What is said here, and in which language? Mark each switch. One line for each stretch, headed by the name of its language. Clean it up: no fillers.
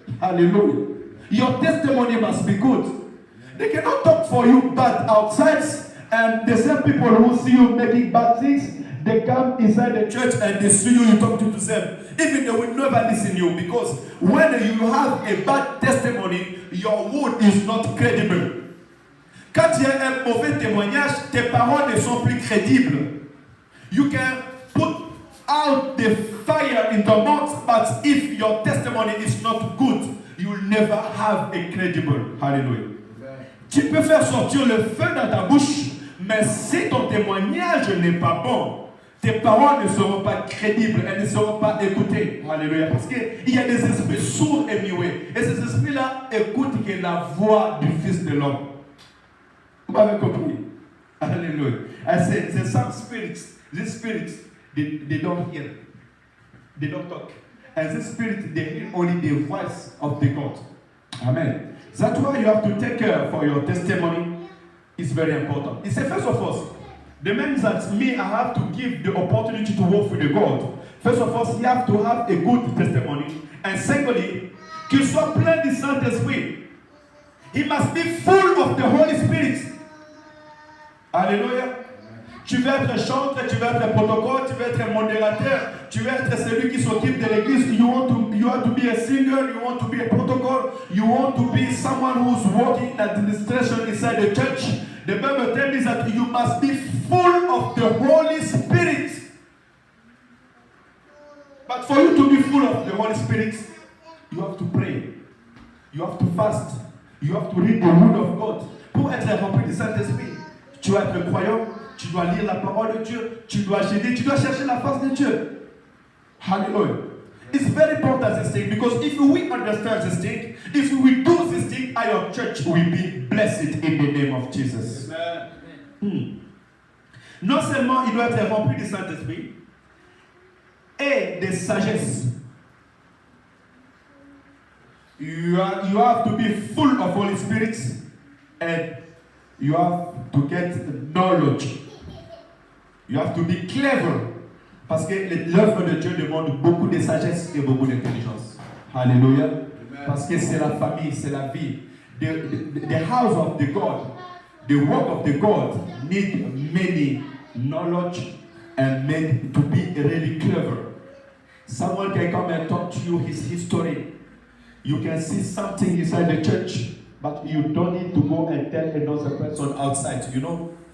English: Alléluia. Your testimony must be good. They cannot talk for you bad outside, and the same people who see you making bad things, they come inside the church and they see you, you talk to them. Even they will never listen to you, because when you have a bad testimony, your word is not credible.
French: Quand il y a un mauvais témoignage, tes paroles ne sont plus crédibles.
English: You can put out the fire in the mouth, but if your testimony is not good, you will never have a credible. Hallelujah.
French: Tu peux faire sortir le feu dans ta bouche, mais si ton témoignage n'est pas bon, tes paroles ne seront pas crédibles, elles ne seront pas écoutées. Alléluia. Parce qu'il y a des esprits sourds et muets. Et ces esprits-là écoutent que la voix du Fils de l'homme. Vous m'avez compris? Alléluia.
English: I said, there's some spirits. These spirits, they don't hear. They don't talk. And this spirit, they hear only the voice of the God. Amen. That's why you have to take care for your testimony. It's very important. It's a first of all, the means that me, I have to give the opportunity to work with the God. First of all, you have to have a good testimony. And secondly,
French: qu'il soit plein du Saint-Esprit.
English: He must be full of the Holy Spirit. Alléluia.
French: Tu veux être chanteur, tu veux être protocole, tu veux être modérateur, tu veux être celui qui s'occupe de l'église.
English: You want to be a singer, you want to be a protocol, you want to be someone who's working in administration inside the church. The Bible tells me that you must be full of the Holy Spirit. But for you to be full of the Holy Spirit, you have to pray, you have to fast, you have to read the Word of God.
French: Pour être rempli du Saint-Esprit, tu dois être croyant. Tu dois lire la parole de Dieu. Tu dois gêner. Tu dois chercher la face de Dieu.
English: Hallelujah. It's very important this thing, because if we understand this thing, if we do this thing, our church will be blessed in the name of Jesus.
French: Non seulement il doit être rempli du Saint-Esprit et de sagesse.
English: You have to be full of Holy Spirit, and you have to get knowledge. You have to be clever.
French: Parce que l'œuvre de Dieu demande beaucoup de sagesse et beaucoup d'intelligence. Alléluia. Parce que c'est la famille, c'est la vie.
English: The house of the God, the work of the God need many knowledge and made to be really clever. Someone can come and talk to you his history. You can see something inside the church, but you don't need to go and tell another person outside, you know.